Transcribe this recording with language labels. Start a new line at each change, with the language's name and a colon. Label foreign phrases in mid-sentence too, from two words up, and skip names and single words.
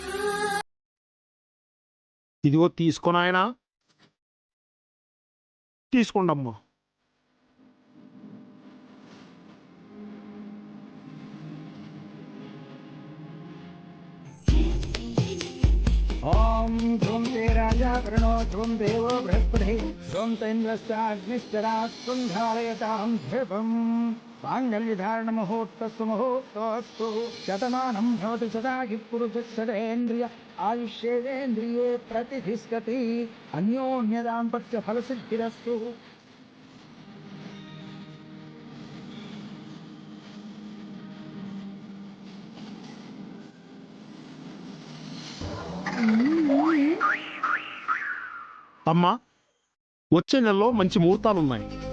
Telugu: ఇదిగో తీసుకోను ఆయన, తీసుకోండి అమ్మా.
Sanskrit: ओम ध्रुम ते राजा प्रणो ध्रुम देवो बृहस्पति ध्रुम तेन्द्रश्चाग्निश्चरात्सुं धारयतां ध्रुवम् माङ्गल्यधारण मुहूर्तस्तु मुहूर्तोऽस्तु शतमानं भवति सदाहि पुरुषस्सदेन्द्रिय आयुष्येन्द्रिये प्रतिष्ठति अन्योन्यदाम्पत्य फलसिद्धिरस्तु.
Telugu: అమ్మా, వచ్చే నెలలో మంచి ముహూర్తాలున్నాయి.